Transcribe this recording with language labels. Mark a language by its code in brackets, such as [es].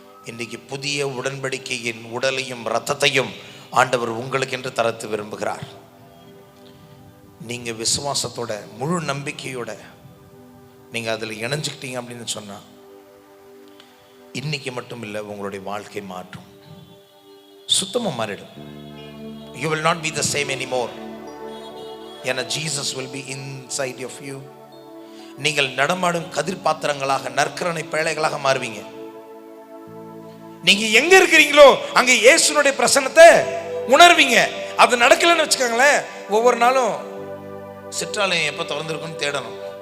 [ta] இன்றைக்கு புதிய உடன்படிக்கையின் உடலையும் இரத்தத்தையும் ஆண்டவர் உங்களுக்கு என்று தரத்து விரும்புகிறார். நீங்க விசுவாசத்தோட முழு நம்பிக்கையோட நீங்க அதில் இணைஞ்சுக்கிட்டீங்க அப்படின்னு சொன்னா, இன்னைக்கு மட்டும் இல்லை, உங்களுடைய வாழ்க்கை மாற்றும், சுத்தமா மாறிடும். [en] You will not be the same anymore. [ta] ஏன்னா [en] Jesus will be inside of you. [ta] நீங்கள் நடமாடும் கதிர் பாத்திரங்களாக, நற்கரணை பேழைகளாக மாறுவீங்க. நீங்க எங்க இருக்கிறீங்களோ அங்க இயேசுனுடைய பிரசன்னத்தை உணர்வீங்க. அது நடக்கலன்னு வச்சுக்கோங்களேன், ஒவ்வொரு நாளும் சிற்றாலயம் எப்ப திறந்திருக்குன்னு தேடணும்.